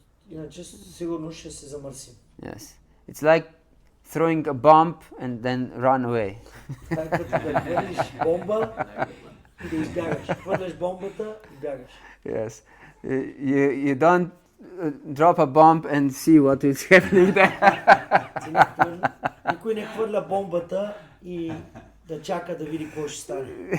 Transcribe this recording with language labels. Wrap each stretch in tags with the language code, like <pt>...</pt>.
<bg>Иначе сигурно ще се замърсим.</bg> <en>Yes. It's like throwing a bomb and then run away.</en> <bg>Това е като да хвърлиш бомба и да избягаш. Хвърляш бомбата и бягаш.</bg> <en>Yes. You don't drop a bomb and see what is happening there.</en> <bg>Никой не хвърля бомбата и да чака да види какво ще стане.</bg>